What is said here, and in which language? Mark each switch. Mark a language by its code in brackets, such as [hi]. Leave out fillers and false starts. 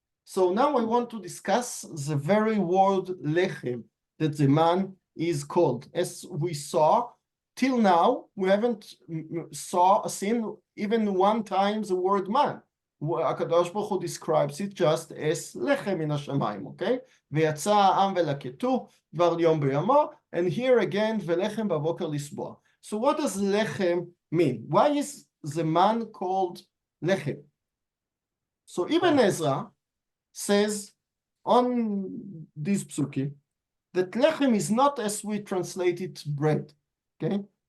[en] So now I want to discuss the very word lechem that the man is called. As we saw, till now, we haven't seen even one time the word man. HaKadosh Baruch Hu describes it just as [he] lechem min hashamayim, [en] okay? [he] ויצא העם ולקטו דבר יום ביומו, [en] and here again, [he] ולחם בבוקר לסבוע. [en] So what does lechem mean? Why is the man called lechem? So Ibn Ezra says on this psuki that lechem is not as we translate it bread, okay?